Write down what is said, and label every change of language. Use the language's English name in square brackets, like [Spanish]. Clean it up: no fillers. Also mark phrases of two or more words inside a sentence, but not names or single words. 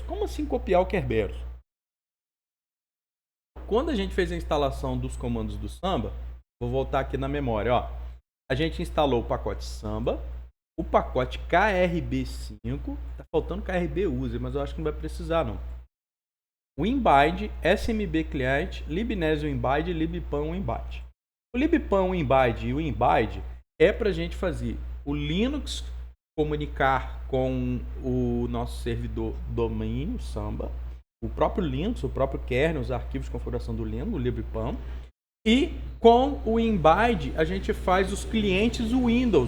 [Portuguese] Como assim copiar o Kerberos? Quando a gente fez a instalação dos comandos do Samba, vou voltar aqui na memória, ó. A gente instalou o pacote Samba, o pacote KRB5, tá faltando KRB User, mas eu acho que não vai precisar não. Winbind, SMB Client, libnez Winbind, libpan Winbind. O libpan Winbind e o Winbind é para a gente fazer o Linux comunicar com o nosso servidor domínio Samba, o próprio Linux, o próprio kernel, os arquivos de configuração do Linux, o libpan. E com o Winbind a gente faz os clientes Windows.